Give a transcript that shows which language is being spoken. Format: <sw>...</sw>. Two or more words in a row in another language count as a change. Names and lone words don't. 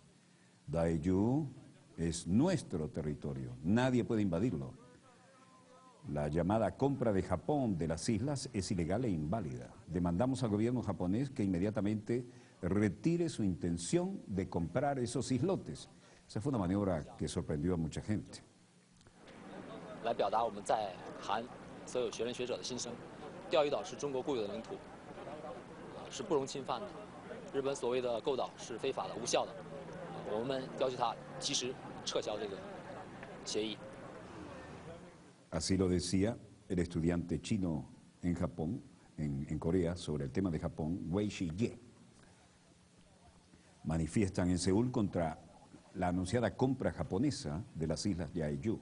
<es>Daejeon es nuestro territorio, nadie puede invadirlo. La llamada compra de Japón de las islas es ilegal e inválida. Demandamos al gobierno japonés que inmediatamente retire su intención de comprar esos islotes. Esa fue una maniobra que sorprendió a mucha gente.</es> <zh>来表达我们在韩所有学人学者的心声。钓鱼岛是中国固有的领土，是不容侵犯的。日本所谓的购岛是非法的、无效的，我们要求他及时撤销这个协议。</zh> <es>Así lo decía el estudiante chino en Japón, en Corea, sobre el tema de Japón, Wei Shijie. Manifiestan en Seúl contra la anunciada compra japonesa de las islas Jeju.</es>